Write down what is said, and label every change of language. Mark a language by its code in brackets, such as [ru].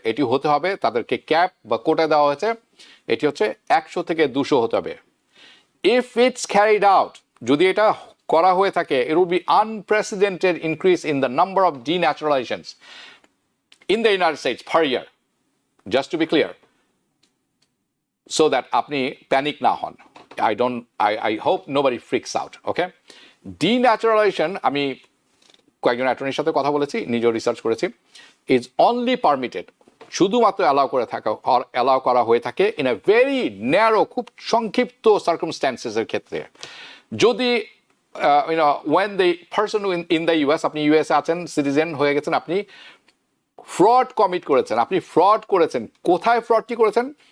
[bn] এটি হতে হবে, তাদেরকে ক্যাপ বা কোটা দেওয়া হয়েছে, এটি হচ্ছে 100 থেকে 200 হতে হবে। [en] if it's carried out, [bn] যদি এটা করা হয়ে থাকে, [en] it will be unprecedented increase in the number of denaturalizations in the United States per year, just to be clear, so that [bn] আপনি প্যানিক না হন। [en] I hope nobody freaks out. [bn] Okay, denaturalization, আমি কয়েকজন অ্যাটর্নির সাথে কথা বলেছি, নিজেও রিসার্চ করেছি, [en] is only permitted, [bn] শুধুমাত্র অ্যালাউ করা হয়ে থাকে [en] in a very narrow, [bn] খুব সংক্ষিপ্ত সার্কামস্ট্যান্সেসের ক্ষেত্রে। যদি [en] when the person in the US, [bn] আপনি US আছেন, সিটিজেন হয়ে গেছেন, আপনি ফ্রড কমিট করেছেন, আপনি ফ্রড করেছেন, কোথায় ফ্রডটি করেছেন?